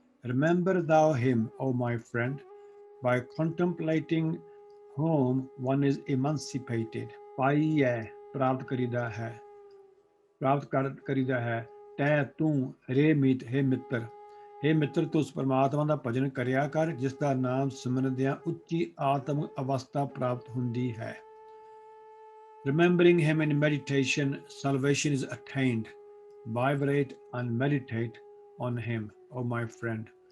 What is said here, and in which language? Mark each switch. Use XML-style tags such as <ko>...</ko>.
<en>Remember thou him, O my friend, by contemplating whom one is emancipated.</en> <pa>ਪਾਈਐ ਪ੍ਰਾਪਤ ਕਰੀਦਾ ਹੈ, ਕਰੀਦਾ ਹੈ। ਤੈ ਤੂੰ, ਰੇ ਮੀਤ ਹੇ ਮਿੱਤਰ, ਹੇ ਮਿੱਤਰ ਤੂੰ ਉਸ ਪਰਮਾਤਮਾ ਦਾ ਭਜਨ ਕਰਿਆ ਕਰ ਜਿਸ ਦਾ ਨਾਮ ਸਿਮਰਦਿਆਂ ਉੱਚੀ ਆਤਮਿਕ ਅਵਸਥਾ ਪ੍ਰਾਪਤ ਹੁੰਦੀ ਹੈ।</pa> <en>Remembering him in meditation, salvation is attained. Vibrate and meditate on him, O my friend.</en>